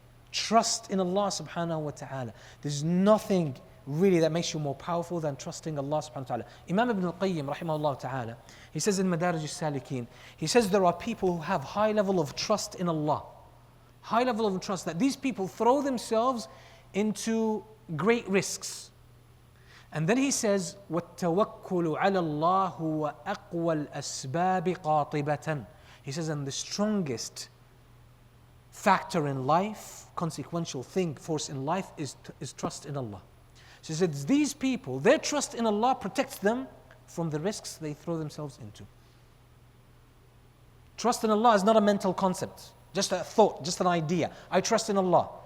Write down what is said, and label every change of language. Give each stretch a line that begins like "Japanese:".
English: Trust in Allah subhanahu wa ta'ala. There's nothing really that makes you more powerful than trusting Allah subhanahu wa ta'ala. Imam Ibn al-Qayyim rahimahullah ta'ala, he says in Madarij al-Salikin, he says there are people who have high level of trust in Allah. High level of trust that these people throw themselves into great risks. And then he says,
Arabic: وَالتَّوَكُّلُ عَلَى اللَّهُ وَأَقْوَى الْأَسْبَابِ قَاطِبَةً.
English: He says, and the strongest factor in life, consequential thing, force in life is trust in Allah. So he says, these people, their trust in Allah protects them from the risks they throw themselves into. Trust in Allah is not a mental concept, just a thought, just an idea. I trust in Allah.